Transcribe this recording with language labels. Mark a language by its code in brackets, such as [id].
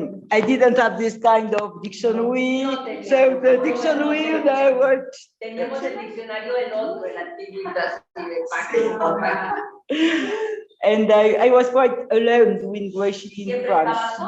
[en] I didn't have this kind of dictionary. So the dictionary that worked. [es] Teníamos el diccionario del otro, el antiguito, así de página. [en] And I was quite alone doing GreySheet in France.